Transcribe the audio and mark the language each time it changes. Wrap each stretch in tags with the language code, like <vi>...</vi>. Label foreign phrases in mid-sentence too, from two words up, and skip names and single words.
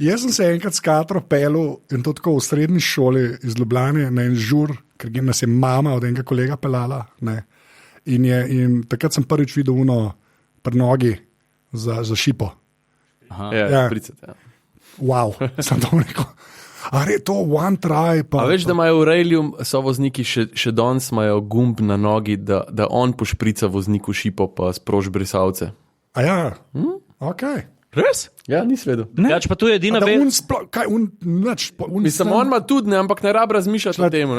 <sl>Jaz sem se enkrat s Katro pelil in to tako v srednji šoli iz Ljubljane na en žur, ker nas je mama od enega kolega pelala. Ne. In takrat sem prvič videl pri nogi za šipo. Ja. Špricati, ja. Wow, sem to rekel. Ali je to</sl> <en>one try?</en> <sl>A veš, da imajo v Railu sovozniki še danes imajo gumb na nogi, da on pošprica vozniku šipo pa sproži brisalce. A ja, ok. Res? Ja, nisi vedel. Jač pa tu je edina Mislim, on ima tudi, ne, ampak ne rab razmišljati o tem.</sl>